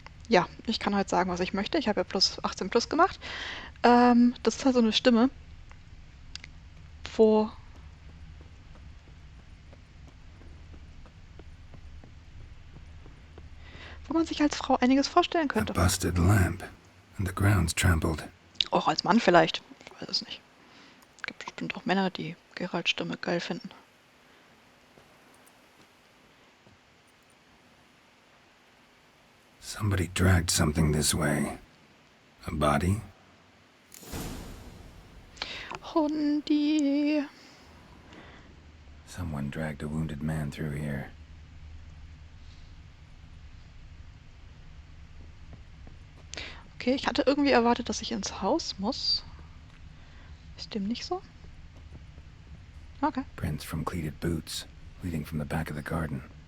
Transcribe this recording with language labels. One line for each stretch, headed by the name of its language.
German: Ja, ich kann halt sagen, was ich möchte. Ich habe ja plus 18 plus gemacht. Das ist halt so eine Stimme. Wo? Wo man sich als Frau einiges vorstellen
English: A
German: könnte.
English: busted lamp, and the ground's trampled.
German: Auch als Mann vielleicht. Ich weiß es nicht. Es gibt bestimmt auch Männer, die Geralts Stimme geil finden.
English: Somebody dragged something this way. A body?
German: Hundi.
English: Someone dragged a wounded man through here.
German: Okay, ich hatte irgendwie erwartet, dass ich ins Haus muss. Ist dem nicht so? Okay.
English: Prints from cleated boots, leading from the back of the garden.